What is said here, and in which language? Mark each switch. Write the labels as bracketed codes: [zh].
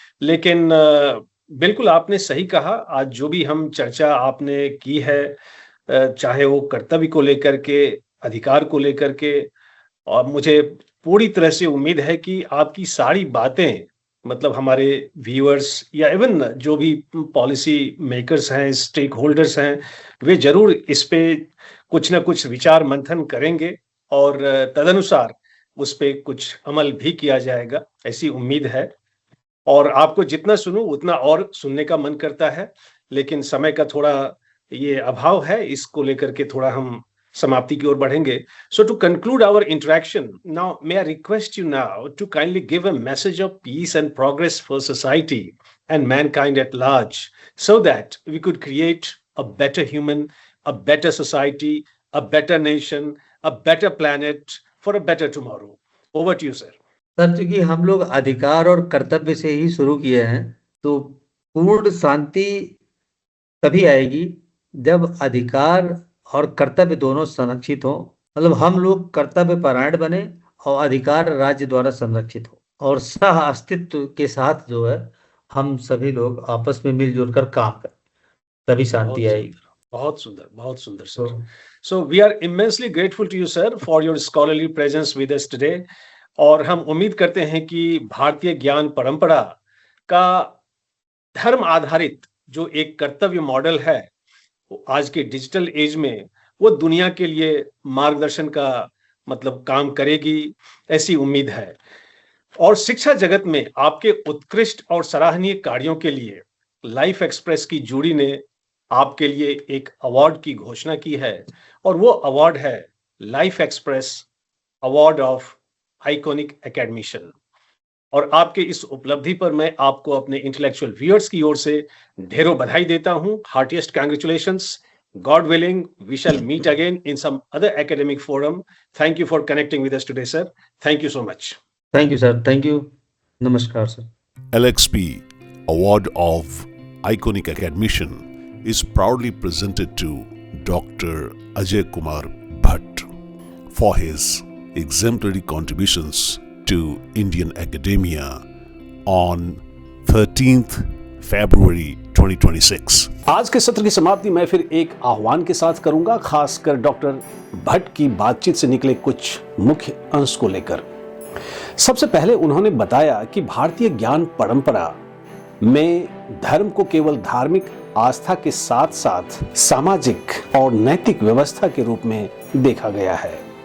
[hi] लेकिन बिल्कुल आपने सही कहा, आज जो भी हम चर्चा आपने की है, चाहे वो कर्तव्य को लेकर के, अधिकार को लेकर के, और मुझे पूरी तरह से उम्मीद है कि आपकी सारी बातें मतलब हमारे व्यूअर्स या इवन जो भी पॉलिसी मेकर्स हैं, स्टेक होल्डर्स हैं, वे जरूर इस पे कुछ ना कुछ विचार मंथन करेंगे और तदनुसार उस पे कुछ अमल भी किया जाएगा, ऐसी उम्मीद है। और आपको जितना सुनूं उतना और सुनने का मन करता है, लेकिन समय का थोड़ा ये अभाव है, इसको लेकर के थोड़ा हम समाप्ति की ओर बढ़ेंगे। [en] So to conclude our interaction, now may I request you now to kindly give a message of peace and progress for society and mankind at large, so that we could create a better human, a better society, a better nation, a better planet for a better tomorrow. Over to you, sir. [hi] Sir, चूंकि हम लोग अधिकार और कर्तव्य से ही शुरू किए हैं, तो पूर्ण शांति तभी आएगी जब अधिकार और कर्तव्य दोनों संरक्षित हो। मतलब हम लोग कर्तव्य परायण बने और अधिकार राज्य द्वारा संरक्षित हो, और सह अस्तित्व के साथ जो है हम सभी लोग आपस में मिलजुल कर काम करें, तभी शांति आएगी। बहुत सुंदर, बहुत सुंदर sir. [en] So we are immensely grateful to you, sir, for your scholarly presence with us today. [hi] और हम उम्मीद करते हैं कि भारतीय ज्ञान परंपरा का धर्म आधारित जो एक कर्तव्य मॉडल है, वो आज के डिजिटल एज में वो दुनिया के लिए मार्गदर्शन का मतलब काम करेगी, ऐसी उम्मीद है। और शिक्षा जगत में आपके उत्कृष्ट और सराहनीय कार्यों के लिए लाइफ एक्सप्रेस की जूरी ने आपके लिए एक अवार्ड की घोषणा की है, और वो अवार्ड है life express award of iconic academician. और आपके इस उपलब्धि पर मैं आपको अपने इंटेलेक्चुअल व्यूअर्स की ओर से ढेरों बधाई देता हूं। [en] Heartiest congratulations. God willing, we shall meet again in some other academic forum. Thank you for connecting with us today, sir. Thank you so much. Thank you, sir. Thank you. Namaskar, sir. LXP Award of Iconic Academician is proudly presented to Dr. Ajay Kumar Bhatt for his exemplary contributions to Indian academia on 13th February 2026. [hi] आज के सत्र की समाप्ति मैं फिर एक आह्वान के साथ करूंगा, खासकर डॉक्टर भट्ट की बातचीत से निकले कुछ मुख्य अंश को लेकर। सबसे पहले उन्होंने बताया कि भारतीय ज्ञान परंपरा में धर्म को केवल धार्मिक आस्था के साथ साथ सामाजिक और नैतिक व्यवस्था के रूप में देखा गया है।